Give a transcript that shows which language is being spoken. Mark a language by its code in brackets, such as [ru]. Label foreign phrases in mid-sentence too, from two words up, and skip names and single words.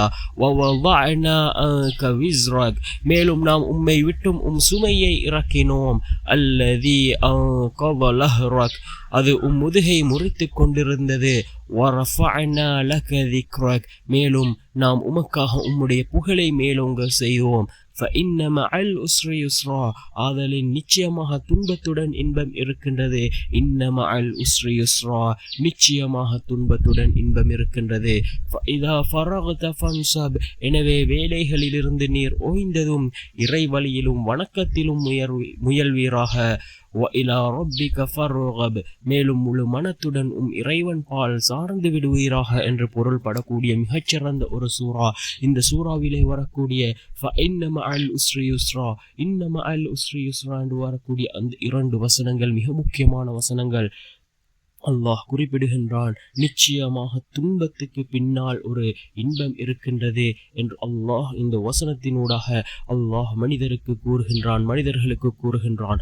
[ar] ووضعنا عنك وزرك, [ta] மேலும் நாம் உம்மை விட்டும் சுமையை இறக்கினோம். [ar] الذي أنقض ظهرك, [ta] அது முதுகை முறித்து கொண்டிருந்தது. [ar] ورفعنا لك ذكرك, [ta] மேலும் நாம் உமக்காக உம்முடைய புகழை மேலோங்க செய்தோம். [ar] فإن مع العسر يسرا, [ta] ஆதலின் நிச்சயமாக துன்பத்துடன் இன்பம் இருக்கின்றது. [ar] இன்ன مع العسر يسرا, [ta] நிச்சயமாக துன்பத்துடன் இன்பம் இருக்கின்றது. [ar] فإذا فرغت فانصب, [ta] எனவே வேலைகளிலிருந்து நீர் ஓய்ந்ததும் இறை வழியிலும் வணக்கத்திலும் முயல்வீராக. [ar] وإلى ربك فارغب, [ta] மேலும் முழு மனத்துடன் இறைவன் பால் சார்ந்து விடுவீராக என்று பொருள்படக்கூடிய மிகச்சிறந்த ஒரு சூரா. இந்த சூறாவிலே வரக்கூடிய [ar] فإن مع العسر يسرا, إن مع العسر يسرا [ta] என்று வரக்கூடிய அந்த 2 வசனங்கள் மிக முக்கியமான வசனங்கள். அல்லாஹ் குறிப்பிடுகின்றான், நிச்சயமாக துன்பத்துக்கு பின்னால் ஒரு இன்பம் இருக்கின்றது என்று அல்லாஹ் இந்த வசனத்தினூடாக அல்லாஹ் மனிதர்களுக்கு கூறுகின்றான்.